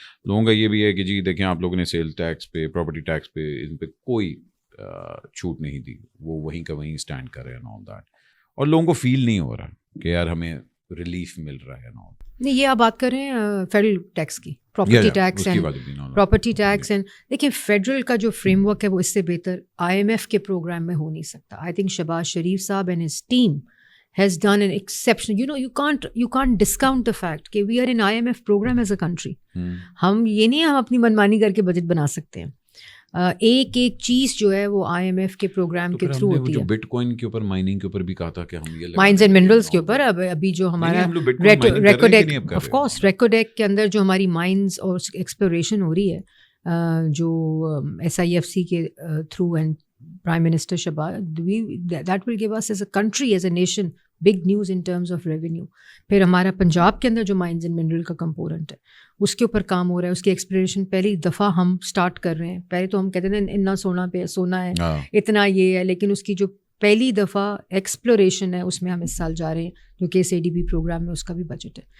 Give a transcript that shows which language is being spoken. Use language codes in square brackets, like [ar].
[ur] لوگوں کا یہ بھی ہے کہ جی دیکھیں آپ لوگوں نے سیل ٹیکس پہ, پراپرٹی ٹیکس پہ, ان پہ کوئی چھوٹ نہیں دی, وہ وہیں کا وہیں اسٹینڈ کر رہے ہیں آل دیٹ, اور لوگوں کو فیل نہیں ہو رہا کہ یار ہمیں ریلیف مل رہا ہے. نہیں, یہ آپ بات کر رہے ہیں فیڈرل ٹیکس کی, property tax and property tax and دیکھیں فیڈرل کا جو فریم ورک ہے وہ اس سے بہتر IMF کے پروگرام میں ہو نہیں سکتا. [en] I think Shehbaz Sharif صاحب and his team has done an exception. You know, you can't discount the fact [ur] کہ [en] we are in IMF program as a country. [ur] ہم یہ نہیں ہم اپنی منمانی کر کے بجٹ بنا سکتے ہیں. ایک چیز جو ہے وہ IMF کے پروگرام کے تھرو ہوتی ہے. بٹ کوائن کے اوپر, مائننگ کے اوپر بھی کہا تھا کہ ہم یہ مائنز اینڈ منرلس کے اوپر ابھی جو ہمارا ریکوڈیک, آف کورس ریکوڈیک کے اندر جو ہماری مائنز اور ایکسپلوریشن ہو رہی ہے, جو SIFC کے through [en] And Prime Minister Shahbaz, that will give us as a country, as a nation, big news in terms of revenue. [ur] پھر ہمارا پنجاب کے اندر جو مائنز اینڈ منرل کا کمپوننٹ ہے اس کے اوپر کام ہو رہا ہے, اس کی ایکسپلوریشن پہلی دفعہ ہم سٹارٹ کر رہے ہیں. پہلے تو ہم کہتے تھے اتنا سونا ہے, اتنا یہ ہے, لیکن اس کی جو پہلی دفعہ ایکسپلوریشن ہے اس میں ہم اس سال جا رہے ہیں, جو کہ SADB پروگرام میں اس کا بھی بجٹ ہے.